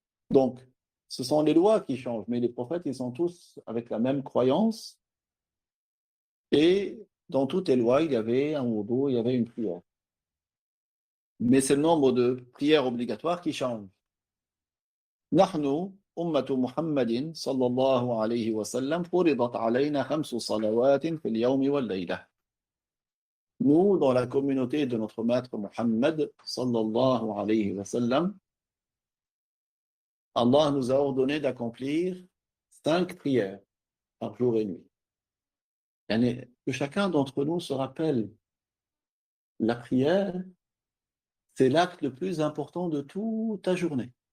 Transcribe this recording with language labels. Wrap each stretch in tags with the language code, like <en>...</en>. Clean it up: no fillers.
<fr>Donc, ce sont les lois qui changent, mais les prophètes, ils sont tous avec la même croyance. Et dans toutes les lois, il y avait un wudu, il y avait une prière. Mais c'est le nombre de prières obligatoires qui change.</fr> <ar>نحن أمة محمد صلى الله عليه وسلم فرضت علينا 5 صلوات في اليوم والليلة.</ar> <fr>Nous, dans la communauté de notre maître Muhammad sallallahu alayhi wa sallam, Allah nous a ordonné d'accomplir 5 prières par jour et nuit. Et que chacun d'entre nous se rappelle, la prière, c'est l'acte le plus important de toute ta journée.</fr>